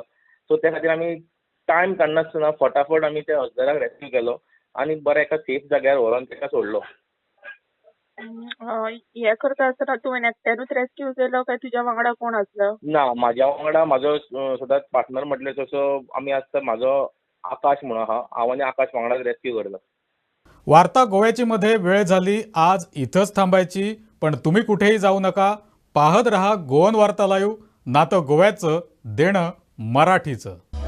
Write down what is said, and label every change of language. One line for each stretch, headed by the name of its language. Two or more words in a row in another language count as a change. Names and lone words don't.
Konkani: सो त्या खातीर आमी टायम काडनासतना फटाफट आमी त्या अजगराक रेस्क्यू केलो आनी बरें एका सेफ जाग्यार व्हरोन ताका सोडलो. हे करता आसतना तुवें एकट्यानूच रेस्क्यू केलो काय तुज्या वांगडा कोण आसलो? ना, म्हाज्या वांगडा म्हाजो सदांच पार्टनर म्हटल्यार तसो आमी आसता. म्हाजो आकाश म्हणून आहा, हांव आनी आकाश वांगडाच रेस्क्यू करता.
Marathi: वार्ता गोव्याची मध्ये वेळ झाली आज इथंच थांबायची, पण तुम्ही कुठेही जाऊ नका. पाहत रहा गोवन वार्ता लाईव्ह, नातं गोव्याचं देणं मराठीचं.